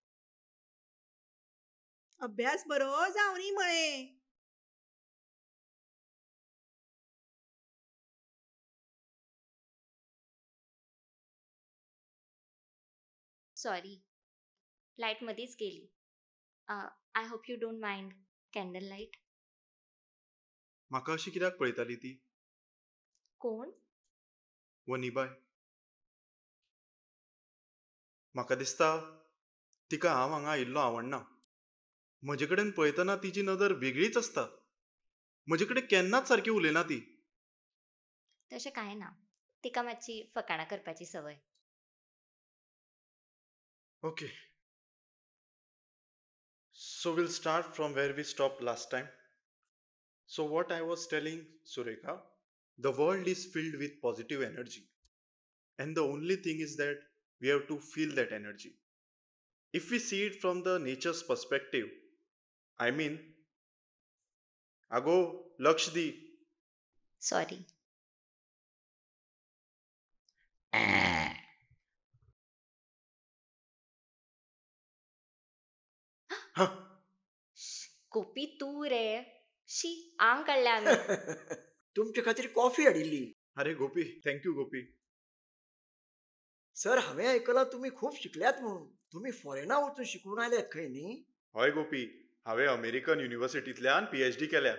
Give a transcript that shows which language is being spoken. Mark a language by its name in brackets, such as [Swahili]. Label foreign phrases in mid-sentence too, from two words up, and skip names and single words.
[Konkani] अभ्यास बरो जावं न्ही म्हळें. [English] sorry light [Konkani] मदींच गेली. [English] I hope you don't mind candle light. [Konkani] म्हाका अशी कित्याक पळयताली ती कोण वनिबाय. म्हाका दिसता तिका हांव हांगा आयिल्लो आवडना. म्हजे कडेन पळयतना तिची नदर वेगळीच आसता. म्हजे कडेन केन्नाच सारकी उलयना ती. तशें कांय ना. तिका मातशी फकाणां करपाची संवय. [English] Okay. So we'll start from where we stopped last time. So what I was telling Surekha, the world is filled with positive energy. And the only thing is that we have to feel that energy. If we see it from the nature's perspective, I mean, Ago, Lakshdi. Sorry. [Konkani] गोपी तू रे शी आंग काडल्या आमी. तुमचे खातीर कॉफी हाडिल्ली. अरे गोपी, थँक्यू गोपी. सर हांवें आयकलां तुमी खूब शिकल्यात म्हणून. तुमी फॉरेना वचून शिकून आयल्यात खंय न्ही. हय गोपी, हांवें अमेरिकन युनिव्हर्सिटींतल्यान PhD केल्या.